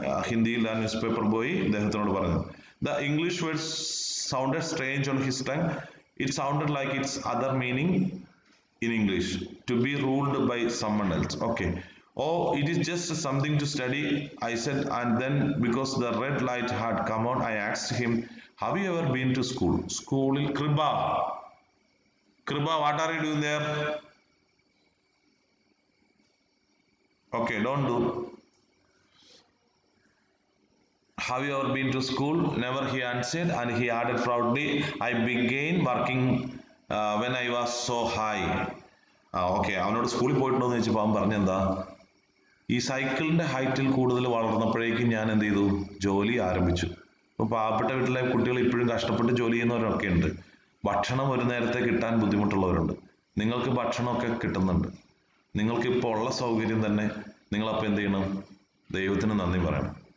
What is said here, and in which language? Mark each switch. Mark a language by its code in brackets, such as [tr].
[ml] ഹിന്ദിയിൽ ആ news paper boy ഇദ്ദേഹത്തിനോട് പറഞ്ഞത്. [en] The English word sounded strange on his tongue. It sounded like its other meaning in English, to be ruled by someone else. Okay. Oh, it is just something to study, I said, and then because the red light had come on, I asked him, have you ever been to school? School in Kriba, what are you doing there? Okay, don't do. Have you ever been to school? Never, he answered, and he added proudly, I began working when I was so high. [ml] Okay, അവനോട് സ്കൂളിൽ പോയിട്ടുണ്ടോ എന്ന് ചോദിച്ചപ്പോൾ അവൻ പറഞ്ഞെന്താ, ഈ സൈക്കിളിന്റെ ഹൈറ്റിൽ കൂടുതൽ വളർന്നപ്പോഴേക്കും ഞാൻ എന്ത് ചെയ്തു, ജോലി ആരംഭിച്ചു. ഇപ്പൊ പാവപ്പെട്ട വീട്ടിലെ കുട്ടികൾ ഇപ്പോഴും കഷ്ടപ്പെട്ട് ജോലി ചെയ്യുന്നവരൊക്കെ ഉണ്ട്. ഭക്ഷണം ഒരു നേരത്തെ കിട്ടാൻ ബുദ്ധിമുട്ടുള്ളവരുണ്ട്. നിങ്ങൾക്ക് ഭക്ഷണമൊക്കെ കിട്ടുന്നുണ്ട്. നിങ്ങൾക്ക് ഇപ്പോൾ ഉള്ള സൗകര്യം തന്നെ നിങ്ങളപ്പോൾ എന്ത് ചെയ്യണം? ദൈവത്തിന് നന്ദി പറയണം.